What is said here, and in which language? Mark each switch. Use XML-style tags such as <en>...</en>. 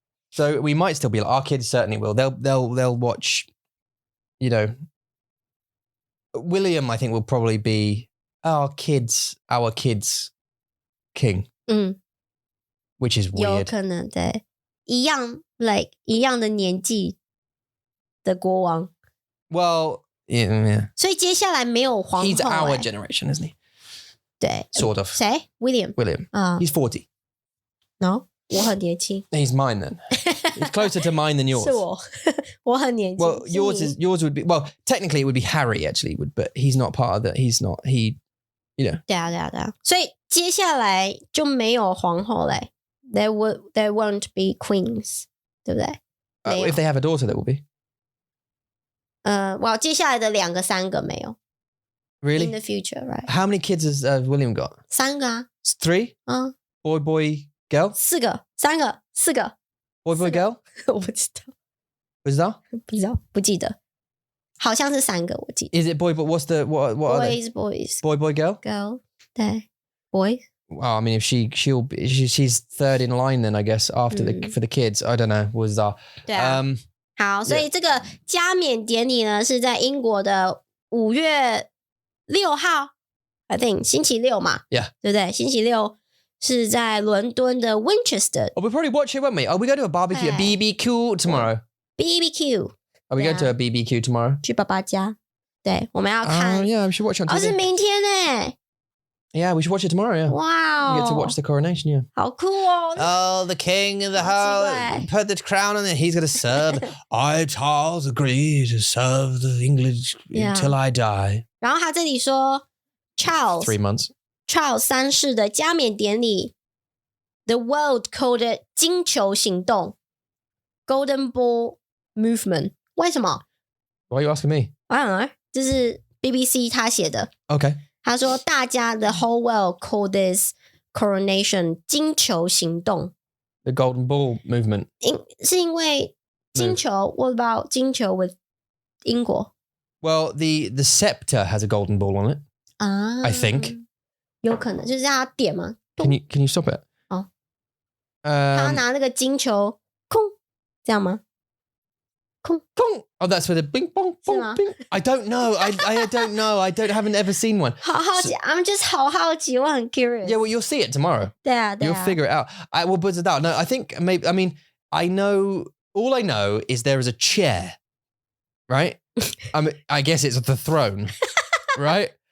<en>So we might still be like, our kids certainly will. They'll watch, William I think will probably be our kids king. Which is weird.</en> <zh>有可能对，一样的年纪的国王。</zh> <en>Well, yeah.</en> <zh>所以接下来没有皇后。</zh> <en>He's our generation, isn't he?</en> <zh>对。</zh> <en>Sort of.</en> <zh>谁 ？William.</zh> <en>He's 40. No.</en> <zh>我很年轻。</zh> <en>He's mine then. He's closer to mine than yours.</en> <zh>是我，我很年轻。</zh> <en>Well, yours would be, well, technically it would be Harry actually, but he's not part of that. He's not, you know.</en> <zh>对啊。所以接下来就没有皇后嘞。</zh> <en>There won't be queens,</en> <zh>对不对</zh> <en>？If they have a daughter, there will be. Well,</en> <zh>接下来的2个3个没有。</zh> <en>Really? In the future, right? How many kids has William got?</en> <zh>3个啊。</zh> <en>3? Boy, girl?</en> <zh>4个，3个，4个。</zh> <en>Boy, girl?</en> <zh>我不知道。不知道？不记得。好像是3个，我记得。</zh> <en>Is it boy? But what are they? Boys. Boy, girl? Girl.</en> <zh>对</zh> <en>，boy. Well, I mean, if she's third in line, then I guess after for the kids, I don't know. Was that?</en> <zh>对啊。好，所以这个加冕典礼呢是在英国的5月6号 ，</zh> <en>I think</en> <zh>星期六嘛。</zh> <en>Yeah.</en> <zh>对不对？星期六是在伦敦的 Winchester.</zh> <en>Oh, we'll probably watch it, won't we? Oh, we go to a barbecue, a BBQ tomorrow. BBQ. Are we going to a BBQ tomorrow?</en> <zh>去爸爸家。对，我们要看。</zh> <en>Yeah, we should watch it on TV.</en> <zh>是明天呢。</zh> <en>Yeah, we should watch it tomorrow, yeah. Wow. We get to watch the coronation, yeah.</en> <zh>好酷哦。</zh> <en>Oh, the king of the whole, put the crown on it, he's going to serve. I, Charles, agree to serve the English till I die.</en> <zh>然后他这里说 Charles</zh> <en>3 months.</en> <zh>Charles 3世的加冕典礼</zh> <en>The world called it</en> <zh>金球行动</zh> <en>Golden Ball Movement</en> <zh>为什么</zh> <en>Why are you asking me? I don't know</en> <zh>这是 BBC 他写的</zh> <en>Okay.</en> <zh>他说大家</zh> <en>the whole world called this coronation</en> <zh>金球行动</zh> <en>The Golden Ball Movement.</en> <zh>是因为金球</zh> <en>What about</en> <zh>金球 with 英国</zh> <en>Well, the scepter has a golden ball on it. I think.</en> <zh>有可能就是让他点吗</zh> <en>Can you stop it?</en> <zh>好他拿那个金球空这样吗空</zh> <en>Oh, that's for the bing bong bong bing. I don't know. I don't know. Haven't ever seen one.</en> <zh>好好奇</zh> <en>I'm just</en> <zh>好好奇我很 curious.</zh> <en>Yeah, well, you'll see it tomorrow.</en> <zh>对啊</zh> <en>You'll figure it out. I will put it out. No, I think maybe. I mean, all I know is there is a chair, right? I guess it's the throne, right?</en>